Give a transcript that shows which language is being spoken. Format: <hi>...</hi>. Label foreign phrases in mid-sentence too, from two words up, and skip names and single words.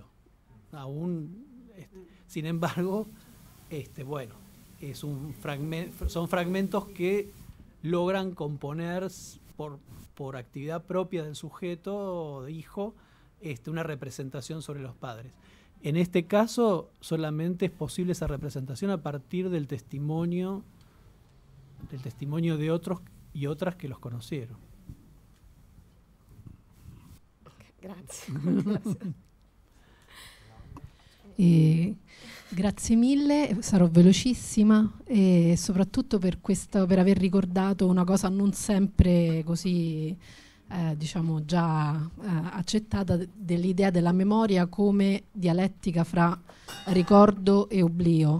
<es>Aún, sin embargo, bueno, son fragmentos que logran componer por actividad propia del sujeto o de hijo una representación sobre los padres. En este caso solamente es posible esa representación a partir del testimonio de otros y otras que los conocieron.</es> <it>Grazie. Grazie mille, sarò velocissima e soprattutto per aver ricordato una cosa non sempre così diciamo già accettata, dell'idea della memoria come dialettica fra ricordo e oblio.</it>